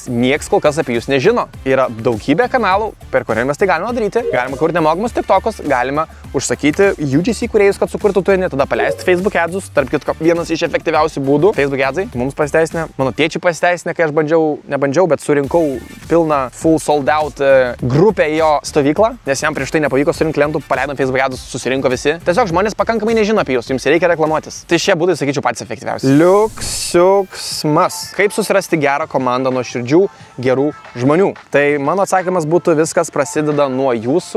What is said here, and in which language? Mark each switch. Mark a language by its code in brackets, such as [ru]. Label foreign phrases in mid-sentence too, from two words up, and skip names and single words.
[lt] Nieks kol kas apie jūs nežino. Yra daugybė kanalų, per kuriuos tai galima daryti. Galima kurti nemokamus TikTokus, galima užsakyti UGC kūrėjus, kad sukurtų turinį, tada paleisti Facebook adsus. Tarp kitko, vienas iš efektyviausių būdų. Facebook adsai mums pasiteisinę, mano tėčiui pasiteisinę, kai aš nebandžiau, bet surinkau pilną [en] full sold out [lt] grupę į jo stovyklą, nes jam prieš tai nepavyko surinkti klientų, paleidom Facebook adsus, susirinko visi. Tiesiog žmonės pakankamai nežino apie jūs, jums reikia reklamuotis. Tai šie būdai, sakyčiau, patys efektyviausi. Liuksiuksmas. Kaip susirasti gerą komandą nuo širdžių gerų žmonių? Tai mano atsakymas būtų, viskas prasideda nuo jūsų.